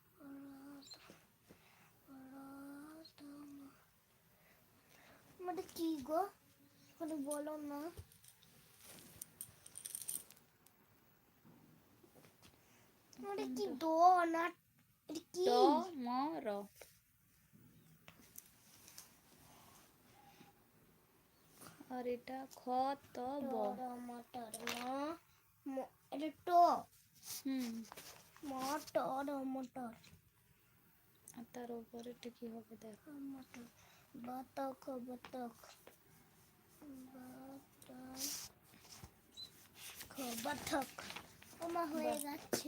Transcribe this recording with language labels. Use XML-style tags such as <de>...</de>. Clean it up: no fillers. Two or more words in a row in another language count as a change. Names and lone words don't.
<bn>মানে কি গো, মানে বলো না। মানে কি দো না, এটা কি? দ ম র। আর এটা খ ত ব। মটর এটা টো হুম। মটর মটর আর তার উপরে এটা কি হবে দেখো। মটর বাতক বাতক বাতক আমার হয়ে যাচ্ছে।</bn>